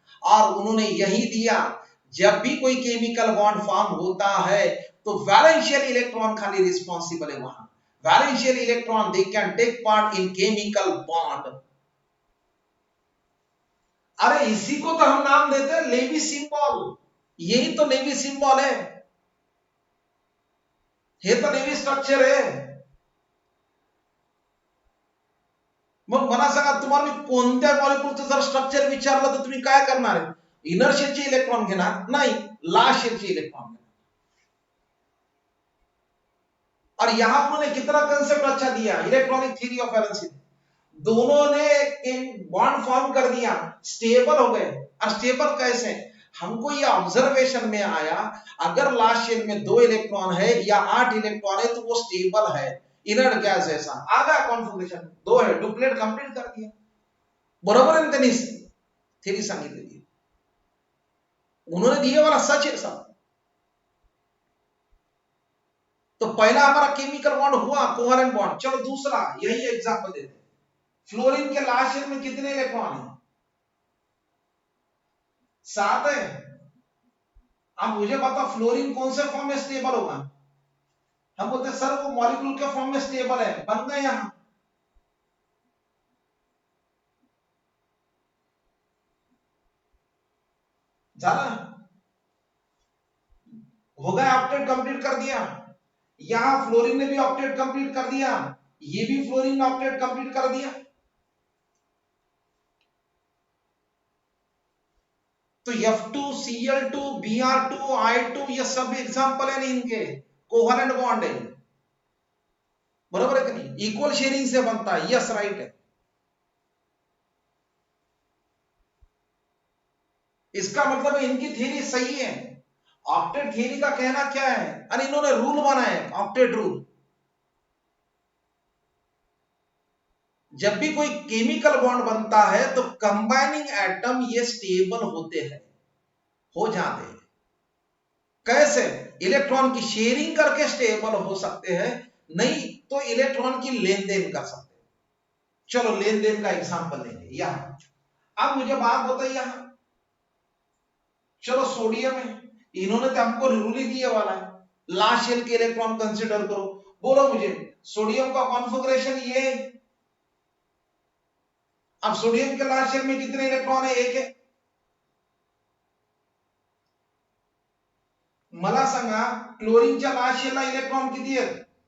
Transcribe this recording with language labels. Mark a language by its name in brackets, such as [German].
[Hindi] और उन्होंने यही दिया, जब भी कोई केमिकल बॉन्ड फॉर्म होता है तो वैलेंशियल इलेक्ट्रॉन खाली रिस्पॉन्सिबल है वहां, वैलेंशियल electron [English] They can take part in chemical bond. [Hindi] अरे इसी को तो हम नाम देते हैं लेवी सिंबल, यही तो लेवी सिंबल है, हे तो लेवी स्ट्रक्चर है। [Marathi] मग मला सांगा, तुम्हाला मी कोणत्या मॉलिक्यूलचं जर स्ट्रक्चर विचारलं तर तुम्ही काय करणार आहे, इनर शेलचे इलेक्ट्रॉन घेणार नाही, लास्ट शेलचे इलेक्ट्रॉन घेणार। [Hindi] और यहां उन्होंने कितना कंसेप्ट अच्छा दिया, इलेक्ट्रॉनिक थ्योरी ऑफ वैलेंसी। दोनों ने बॉन्ड फॉर्म कर दिया, स्टेबल हो गए। और स्टेबल कैसे? हमको ये ऑब्जर्वेशन में आया, अगर लास्ट शेल में 2 इलेक्ट्रॉन है या 8 इलेक्ट्रॉन है तो वो स्टेबल है, इनर्ट गैस जैसा। आ गया कॉन्फिगरेशन, 2 है, डुप्लेट कंप्लीट कर दिया। [Marathi] बरोबर आहे त्यांनी थेरी सांगितलेली, [Hindi] उन्होंने दिए वाला सच है सब। तो पहला हमारा केमिकल बॉन्ड हुआ कोवेलेंट बॉन्ड। चलो दूसरा यही एग्जांपल देते हैं। फ्लोरीन के लास्ट शेल में कितने इलेक्ट्रॉन है? 7 है। अब मुझे बता फ्लोरीन कौन से फॉर्म में स्टेबल होगा? हम बोलते हैं सर वो मॉलिक्यूल के फॉर्म में स्टेबल है, बन गए यहां। ज्यादा हो गया, ऑक्टेट कंप्लीट कर दिया। यहां फ्लोरीन ने भी ऑक्टेट कंप्लीट कर दिया, ये भी फ्लोरीन ने ऑक्टेट कंप्लीट कर दिया। तो F2Cl2 Br2 I2 ये सब एग्जांपल है इनके, कोवेलेंट बॉन्ड है। बरोबर है कि नहीं? इक्वल शेयरिंग से बनता है, यस राइट है। इसका मतलब है इनकी थ्योरी सही है। ऑक्टेट थ्योरी का कहना क्या है? अरे इन्होंने रूल बनाया, ऑक्टेट रूल। जब भी कोई केमिकल बॉन्ड बनता है तो कंबाइनिंग एटम ये स्टेबल होते हैं, हो जाते हैं। कैसे? इलेक्ट्रॉन की शेयरिंग करके स्टेबल हो सकते हैं, नहीं तो इलेक्ट्रॉन की लेन देन कर सकते हैं। चलो लेन देन का एग्जांपल लेंगे यहां। अब मुझे बात बताइए यहां, चलो सोडियम है, इन्होंने तो हमको रूल ही दिया वाला है, लास्ट शेल के इलेक्ट्रॉन कंसीडर करो। बोलो मुझे सोडियम का कॉन्फ़िगरेशन ये है। अब सोडियम के लास्ट शेल में कितने इलेक्ट्रॉन है? 1 है। [Marathi] मला सांगा क्लोरीनच्या लास्ट शेलला इलेक्ट्रॉन किती आहेत?